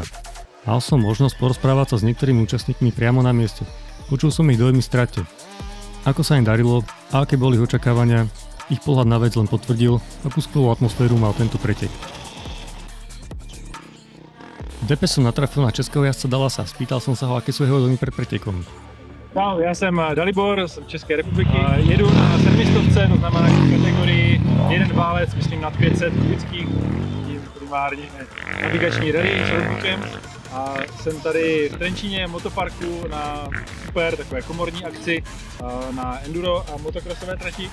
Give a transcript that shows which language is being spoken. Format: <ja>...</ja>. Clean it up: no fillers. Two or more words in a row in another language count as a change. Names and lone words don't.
<sk>Mal som možnosť porozprávať sa s niektorými účastníkmi priamo na mieste. Počul som ich dojmy z trate. Ako sa im darilo a aké boli ich očakávania, ich pohľad na vec len potvrdil, akú skvelú atmosféru mal tento pretek. V DP som natrafil na českého jazdca Dalasa, spýtal som sa ho, aké sú jeho dojmy pred pretekom.</sk> <cs>Čau, já jsem Dalibor z České republiky. Jedu na 700, to znamená v kategorii jeden válec, myslím nad 500 kubických, primárně navigační rally s roadbookem. A jsem tady v Trenčíně motoparku na super takové komorní akci na enduro a motokrosové trati.</cs>